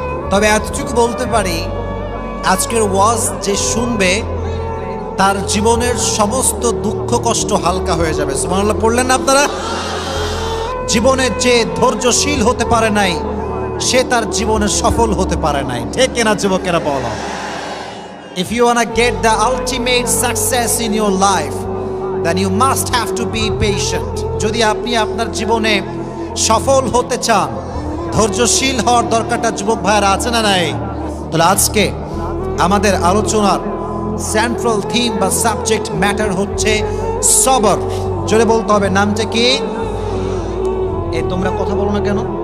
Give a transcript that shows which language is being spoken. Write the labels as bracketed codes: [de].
[bn] তবে এতটুকু বলতে পারি, আজকের ওয়াজ যে শুনবে তার জীবনের সমস্ত দুঃখ কষ্ট হালকা হয়ে যাবে। সুবহানাল্লাহ পড়লেন না আপনারা? জীবনে যে ধৈর্যশীল হতে পারে নাই, সে তার জীবনে সফল হতে পারে নাই। ঠিক কিনা যুবকেরা বলো? [en] If you wanna get the ultimate success in your life, then you must have to be patient. [bn] যদি আপনি আপনার জীবনে সফল হতে চান, ধৈর্যশীল হওয়ার দরকারটা যুবক ভাইরা আছে না নাই? তাহলে আজকে আমাদের আলোচনার সেন্ট্রাল থিম বা সাবজেক্ট ম্যাটার হচ্ছে সবর। জোরে বলতে হবে, নামটা কি? এই তোমরা কথা বলো না কেন?